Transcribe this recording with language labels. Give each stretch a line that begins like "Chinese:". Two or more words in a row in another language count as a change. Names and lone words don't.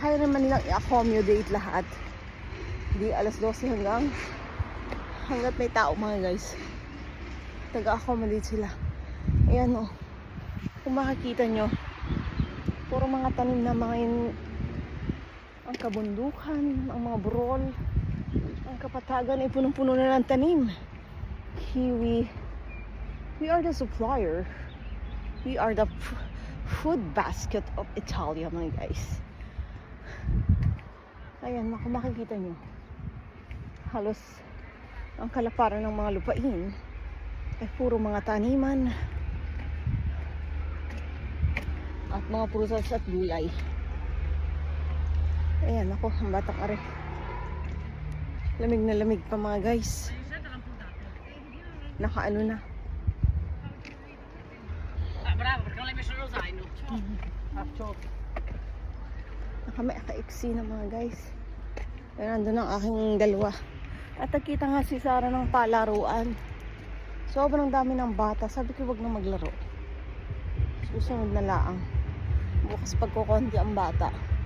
Filipino: Kaya naman nilang i-accommodate lahat. Di alas 12 hanggat may tao mga guys. Taga-accommodate sila. Ayan o. Kung makikita nyo, puro mga tanim na mga ang kabundukan, ang mga burol, ang kapatagan ay punong-puno na ng tanim.
English: Kiwi. We are the supplier. We are the food basket of Italia
Filipino: mga guys. Ayan, kung makikita nyo, halos ang kalaparan ng mga lupain ay puro mga taniman at mga prutas at gulay. Ayan ako, ang batang are. Lamig na lamig pa mga guys. Nakaano na.
Italian: Bravo, perché non l'hai messo nello zaino?
Filipino: Naka-iksi na mga guys. Ayan, nandun ang aking dalawa. At nakita nga si Sarah ng palaruan. Sobrang dami ng bata. Sabi ko wag na maglaro. Susunod na laang. Bukas pagkukonti ang bata.